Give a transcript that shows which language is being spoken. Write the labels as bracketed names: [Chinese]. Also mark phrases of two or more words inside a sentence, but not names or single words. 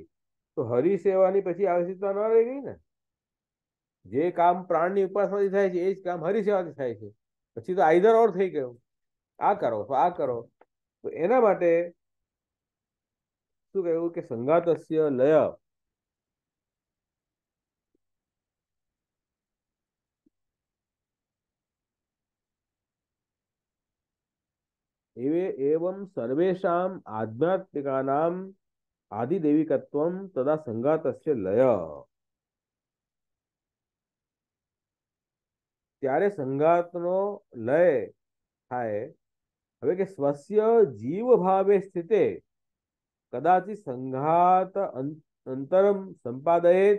[Gujarati] તો હરિસેવાની પછી આવશ્યકતા ન રહી ગઈ ને. જે કામ પ્રાણની ઉપાસનાથી થાય છે એ જ કામ હરિસેવાથી થાય છે. પછી તો [English] either or [Gujarati] થઈ ગયું, આ કરો તો આ કરો. તો એના માટે શું કહ્યું કે [Sanskrit] સંઘાતસ્ય લય एवं सर्वेषाम् आध्यात्मिकानाम् आदिदैविकत्वं तदा संघातस्य लय. [Gujarati] ત્યારે સંઘાતનો લય થાય. હવે કે [Sanskrit] સ્વસ્ય જીવ ભાવે સ્થિતે કદાચિત સંઘાત અંતરમ સંપાદયે.